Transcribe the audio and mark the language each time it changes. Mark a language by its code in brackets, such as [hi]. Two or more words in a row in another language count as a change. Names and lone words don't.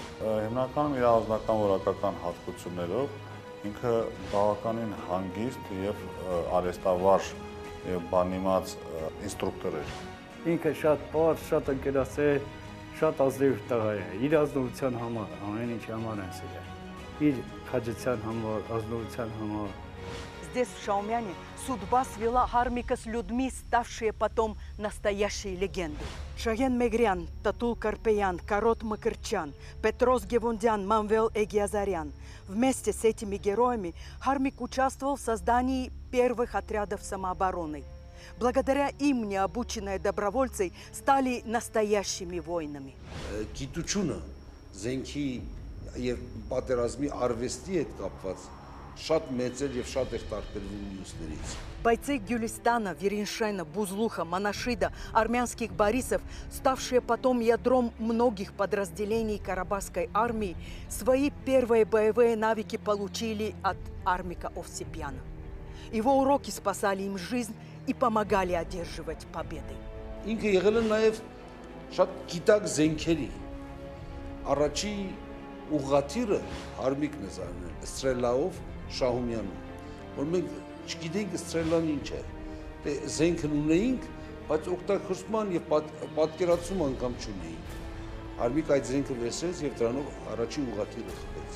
[hy] Հիմնականում իր անձնական որակական հատկություններով ինքը բավականին հանգիստ եւ արեստավար եւ բանիմաց ինստրուկտոր էր։ Ինքը շատ պարզ, շատ ընկերասեր, շատ ազնիվ տղա է։ Իր ազնվության համար, ամեն ինչի համար են սիրել։ Իր քաջության համար, ազնվության համար։ [ru] Здесь, в Шаумяне, судьба свела Хармика с людьми, ставшие потом настоящей легендой. Шаген Мегрян, Татул Карпеян, Карот Макырчан, Петрос Гевундян, Мамвел Эгиазарян. Вместе с этими героями Хармик участвовал в создании первых отрядов самообороны. Благодаря им необученные добровольцы стали настоящими воинами. [hy] Գիտությունը զենքի եւ պատերազմի արվեստի հետ կապված շատ մեծ էր եւ շատ էր տարբերվում մյուսներից։ [ru] Бойцы Гюлистана, Вереншена, Бузлуха, Монашида, армянских Борисов, ставшие потом ядром многих подразделений Карабахской армии, свои первые боевые навыки получили от Армика Овсепьяна. Его уроки спасали им жизнь и помогали одерживать победы. [hy] Ինքը եղել է նաեւ շատ գիտակ զենքերի։ Առաջի ուղղաթիռը Հարմիկն է զարնել, Ստրելաով Շահումյանում, որ մենք չգիտենք Ստրելան ինչ է, դե զենքն ունեինք, բայց օգտագործման եւ պատկերացում անգամ չունեինք։ Հարմիկ այդ զենքը վերցրեց եւ դրանով առաջի ուղղաթիռը խփեց։